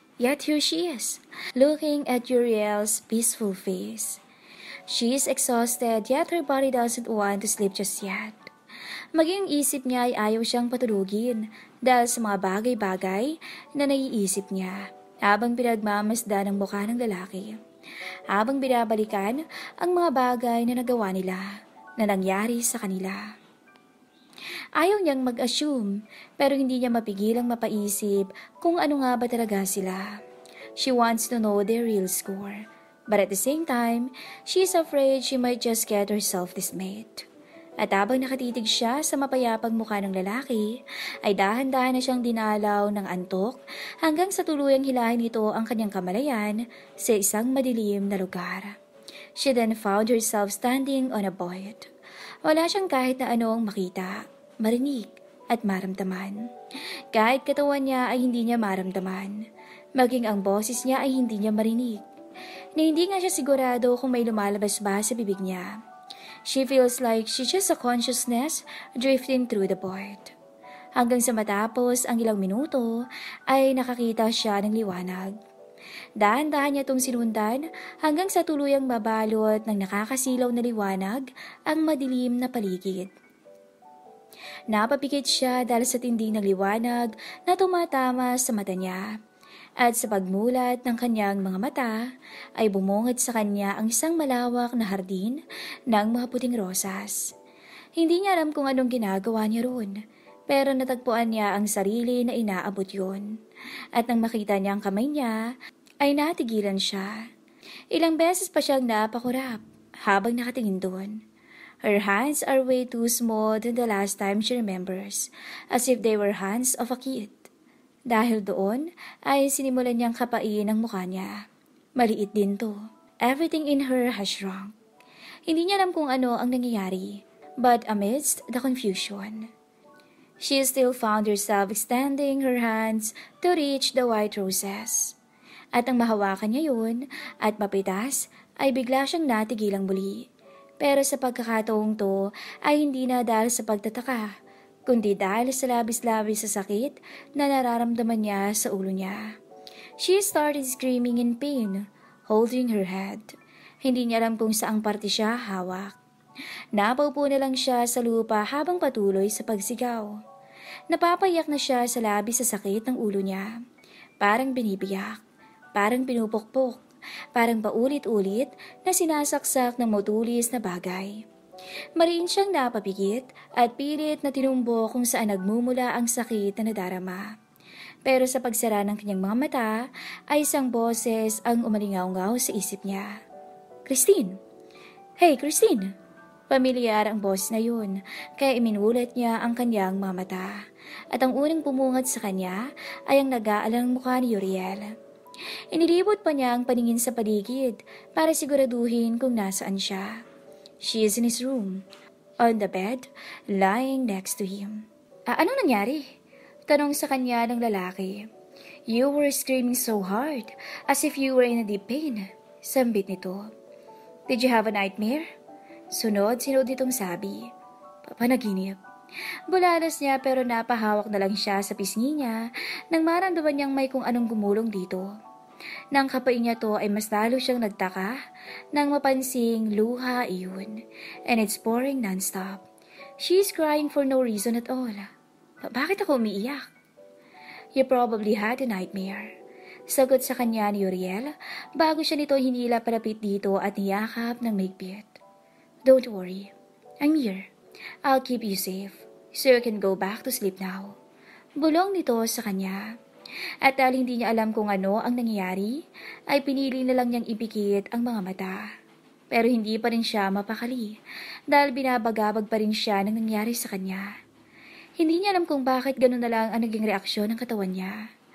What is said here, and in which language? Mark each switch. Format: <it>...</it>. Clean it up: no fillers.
<en>Yet here she is, looking at Uriel's peaceful face. She is exhausted yet her body doesn't want to sleep just yet.</en> <tl>Maging isip niya ay ayaw siyang patulugin dahil sa mga bagay-bagay na naiisip niya habang pinagmamasdan ng mukha ng lalaki. Habang binabalikan ang mga bagay na nagawa nila na nangyari sa kanila. Ayaw niyang mag-assume pero hindi niya mapigilang mapaisip kung ano nga ba talaga sila.</tl> <en>She wants to know their real score. But at the same time, she's afraid she might just get herself dismayed.</en> <tl>At habang nakatitig siya sa mapayapang mukha ng lalaki, ay dahan-dahan na siyang dinalaw ng antok hanggang sa tuluyang hilahin nito ang kanyang kamalayan sa isang madilim na lugar.</tl> <en>She then found herself standing on a void.</en> <tl>Wala siyang kahit na anong makita, marinig at maramdaman. Kahit katawan niya ay hindi niya maramdaman, maging ang boses niya ay hindi niya marinig. Na hindi nga siya sigurado kung may lumalabas ba sa bibig niya.</tl> <en>She feels like she's just a consciousness drifting through the void.</en> <tl>Hanggang sa matapos ang ilang minuto, ay nakakita siya ng liwanag. Dahan-dahan niya itong sinundan hanggang sa tuluyang mabalot ng nakakasilaw na liwanag ang madilim na paligid. Napapikit siya dahil sa tinding ng liwanag na tumatama sa mata niya. At sa pagmulat ng kanyang mga mata, ay bumungad sa kanya ang isang malawak na hardin ng mga puting rosas. Hindi niya alam kung anong ginagawa niya roon, pero natagpuan niya ang sarili na inaabot yun. At nang makita niya ang kamay niya, ay natigilan siya. Ilang beses pa siyang napakurap habang nakatingin doon.</tl> <en>Her hands are way too small than the last time she remembers, as if they were hands of a kid.</en> <tl>Dahil doon ay sinimulan niyang kapain ang mukha niya. Maliit din to.</tl> <en>Everything in her has shrunk.</en> <tl>Hindi niya alam kung ano ang nangyayari,</tl> <en>but amidst the confusion, she still found herself extending her hands to reach the white roses.</en> <tl>At ang mahawakan niya yun at mapitas ay bigla siyang natigilang muli. Pero sa pagkakataong to ay hindi na dahil sa pagtataka, kundi dahil sa labis-labis sa sakit na nararamdaman niya sa ulo niya. She started screaming in pain, holding her head. Hindi niya alam kung saang parte siya hawak. Napaupo na lang siya sa lupa habang patuloy sa pagsigaw. Napapayak na siya sa labis sa sakit ng ulo niya. Parang binibiyak, parang pinupukpok, parang paulit-ulit na sinasaksak ng matulis na bagay. Mariin siyang napapigit at pilit na tinumbo kung saan nagmumula ang sakit na nadarama. Pero sa pagsara ng kanyang mga mata ay isang boses ang umalingaw-ngaw sa isip niya. Christine! Hey, Christine! Pamilyar ang boses na yun, kaya iminulat niya ang kanyang mga mata. At ang unang bumungad sa kanya ay ang nag-aalang mukha ni Uriel. Inilibot pa niya ang paningin sa paligid para siguraduhin kung nasaan siya.</tl> <en>She is in his room, on the bed, lying next to him.</en> <tl>Anong nangyari? Tanong sa kanya ng lalaki.</tl> <en>You were screaming so hard, as if you were in a deep pain.</en> <tl>Sambit nito.</tl> <en>Did you have a nightmare?</en> <tl>Sunod-sunod nitong sabi. Panaginip. Bulalas niya pero napahawak na lang siya sa pisngi niya nang maramdaman niyang may kung anong gumulong dito. Nang kapain niya to ay mas lalo siyang nagtaka nang mapansing luha iyon.</tl> <en>And it's pouring non-stop. She's crying for no reason at all.</en> <tl>Bakit ako umiiyak?</tl> <en>You probably had a nightmare.</en> <tl>Sagot sa kanya ni Uriel bago siya nito hinila palapit dito at niyakap ng maigpit.</tl> <en>Don't worry. I'm here. I'll keep you safe, so you can go back to sleep now.</en> <tl>Bulong nito sa kanya. At dahil hindi niya alam kung ano ang nangyayari, ay pinili na lang niyang ipikit ang mga mata. Pero hindi pa rin siya mapakali dahil binabagabag pa rin siya ng nangyari sa kanya. Hindi niya alam kung bakit gano'n na lang ang naging reaksyon ng katawan niya.</tl>